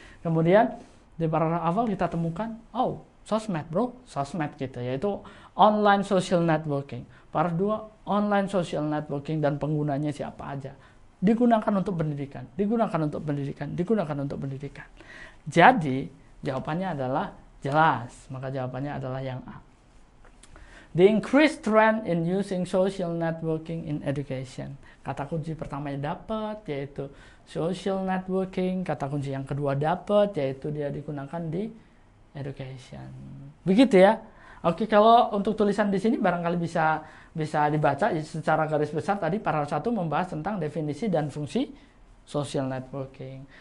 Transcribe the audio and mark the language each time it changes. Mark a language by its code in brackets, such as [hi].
[id] Kemudian di paragraf awal kita temukan, sosmed bro, sosmed gitu, yaitu online social networking. Paragraf 2, online social networking dan penggunanya siapa aja. Digunakan untuk pendidikan, digunakan untuk pendidikan, digunakan untuk pendidikan. Jadi jawabannya adalah jelas, maka jawabannya adalah yang A. [en] The increased trend in using social networking in education. [id] Kata kunci pertamanya dapat, yaitu social networking. Kata kunci yang kedua dapat, yaitu dia digunakan di education. Begitu ya. Oke, kalau untuk tulisan di sini barangkali bisa dibaca secara garis besar. Tadi paragraf 1 membahas tentang definisi dan fungsi social networking.